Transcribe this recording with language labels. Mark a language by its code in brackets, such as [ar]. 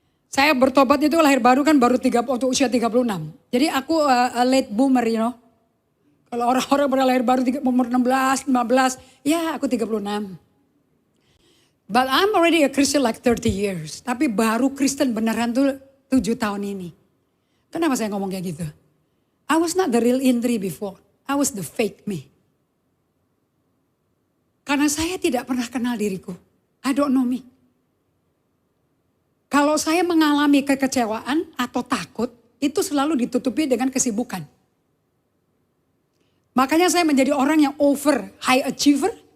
[id] Saya bertobat itu lahir baru kan baru waktu usia 36. Jadi aku [en] a late boomer, you know. [id] Kalau orang-orang pernah lahir baru umur 16, 15, ya aku 36. [en] But I'm already a Christian like 30 years. [id] Tapi baru Kristen beneran tuh 7 tahun ini. Kenapa saya ngomong kayak gitu? [en] I was not the real Indri before. I was the fake me. [id] Karena saya tidak pernah kenal diriku. [en] I don't know me. [id] Kalau saya mengalami kekecewaan atau takut, itu selalu ditutupi dengan kesibukan. Makanya saya menjadi orang yang over high achiever.